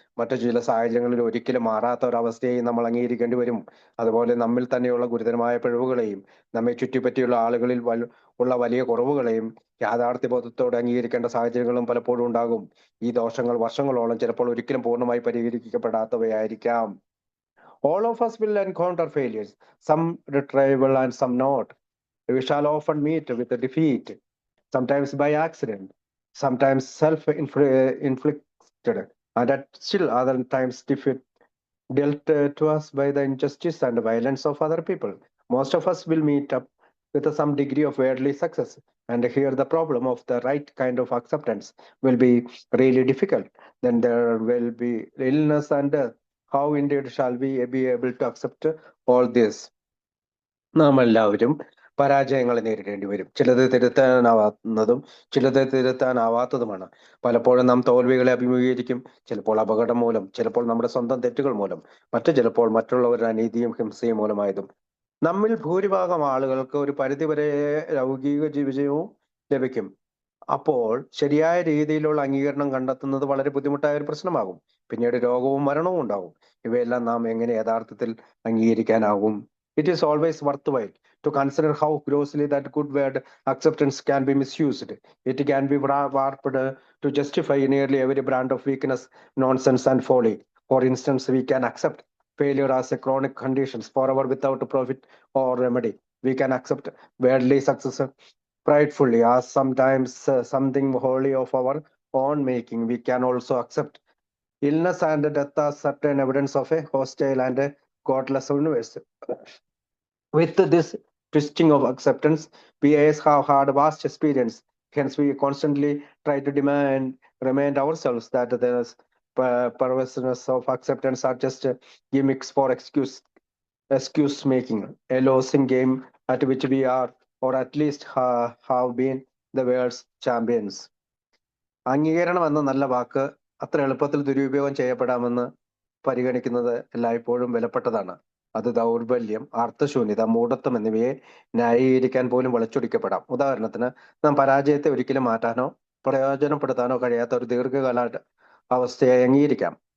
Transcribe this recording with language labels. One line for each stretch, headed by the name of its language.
Malayalam: മറ്റു ചില സാഹചര്യങ്ങളിൽ ഒരിക്കലും മാറാത്ത ഒരവസ്ഥയെയും നമ്മൾ അംഗീകരിക്കേണ്ടി വരും. അതുപോലെ നമ്മിൽ തന്നെയുള്ള ഗുരുതരമായ പിഴവുകളെയും നമ്മെ ചുറ്റിപ്പറ്റിയുള്ള ആളുകളിൽ ഉള്ള വലിയ കുറവുകളെയും യാഥാർത്ഥ്യബോധത്തോടെ അംഗീകരിക്കേണ്ട സാഹചര്യങ്ങളും പലപ്പോഴും ഉണ്ടാകും. ഈ ദോഷങ്ങൾ വർഷങ്ങളോളം, ചിലപ്പോൾ ഒരിക്കലും പൂർണ്ണമായി പരിഹരിക്കപ്പെടാത്തവയായിരിക്കാം.
English: All of us will encounter failures, some retrievable and some not. We shall often meet with a defeat, sometimes by accident, sometimes self-inflicted, and at still other times defeat dealt to us by the injustice and violence of other people. Most of us will meet up with some degree of worldly success, and here the problem of the right kind of acceptance will be really difficult. Then there will be illness and death. How indeed shall we be able to accept all this?
Malayalam: നാം എല്ലാവരും പരാജയങ്ങൾ നേരിടേണ്ടി വരും. ചിലത് തിരുത്താനാവാവുന്നതും ചിലത് തിരുത്താനാവാത്തതുമാണ്. പലപ്പോഴും നാം തോൽവികളെ അഭിമുഖീകരിക്കും. ചിലപ്പോൾ അപകടം മൂലം, ചിലപ്പോൾ നമ്മുടെ സ്വന്തം തെറ്റുകൾ മൂലം, മറ്റു ചിലപ്പോൾ മറ്റുള്ളവരുടെ അനീതിയും ഹിംസയും മൂലമായതും. നമ്മിൽ ഭൂരിഭാഗം ആളുകൾക്ക് ഒരു പരിധിവരെ ലൗകിക വിജയവും ലഭിക്കും. അപ്പോൾ ശരിയായ രീതിയിലുള്ള അംഗീകരണം കണ്ടെത്തുന്നത് വളരെ ബുദ്ധിമുട്ടായ ഒരു പ്രശ്നമാകും. പിന്നീട് രോഗവും മരണവും ഉണ്ടാകും. ഇവയെല്ലാം നാം എങ്ങനെ യഥാർത്ഥത്തിൽ അംഗീകരിക്കാനാകും?
English: It is always worthwhile to consider how grossly that good word acceptance can be misused. It can be warped to justify nearly every brand of weakness, nonsense, and folly. For instance, we can accept failure as a chronic condition forever without profit or remedy. We can accept worldly success pridefully as sometimes something wholly of our own making. We can also accept illness and death as certain evidence of a hostile and a godless universe. With this twisting of acceptance, we as have had vast experience. Hence, we constantly try to remind ourselves that the perverseness of acceptance are just gimmicks for excuse making, a losing game at which we are, or at least have been, the world's champions.
Malayalam: അംഗീകരണം എന്ന നല്ല വാക്ക് അത്ര എളുപ്പത്തിൽ ദുരുപയോഗം ചെയ്യപ്പെടാമെന്ന് പരിഗണിക്കുന്നത് എല്ലായ്പ്പോഴും വിലപ്പെട്ടതാണ്. അത് ദൗർബല്യം, അർത്ഥശൂന്യത, മൂഢത്വം എന്നിവയെ ന്യായീകരിക്കാൻ പോലും വളച്ചൊടിക്കപ്പെടാം. ഉദാഹരണത്തിന്, നാം പരാജയത്തെ ഒരിക്കലും മാറ്റാനോ പ്രയോജനപ്പെടുത്താനോ കഴിയാത്ത ഒരു ദീർഘകാല അവസ്ഥയെ അംഗീകരിക്കാം.